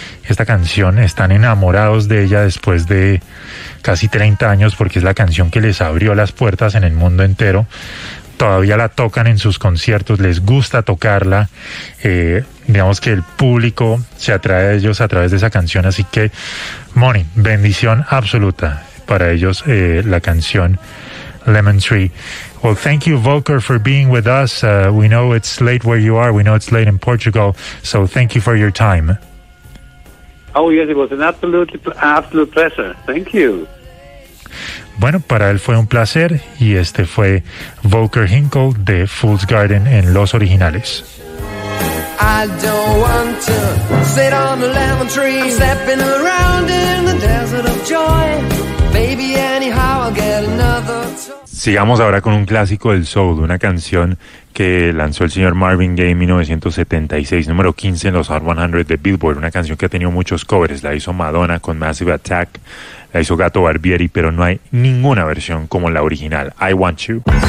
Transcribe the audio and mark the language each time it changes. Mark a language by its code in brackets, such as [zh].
[es] Esta canción, están enamorados de ella después de casi 30 años, porque es la canción que les abrió las puertas en el mundo entero. Todavía la tocan en sus conciertos, les gusta tocarla. Digamos que el público se atrae a ellos a través de esa canción. Así que, Moni, bendición absoluta para ellos, la canción Lemon Tree. [en] Well, thank you, Volker, for being with us. We know it's late where you are. We know it's late in Portugal. So thank you for your time. Oh, yes, it was an absolute pleasure. Thank you. [es] Bueno, para él fue un placer y este fue Volker Hinkle de Fool's Garden en Los Originales. [en] I don't want to sit on the lemon tree. I'm stepping around in the desert of joy. Maybe anyhow I'll get another toy. [es] Sigamos ahora con un clásico del soul, una canción que lanzó el señor Marvin Gaye en 1976, número 15 en los Hot 100 de Billboard, una canción que ha tenido muchos covers, la hizo Madonna con Massive Attack, la hizo Gato Barbieri, pero no hay ninguna versión como la original, I Want You.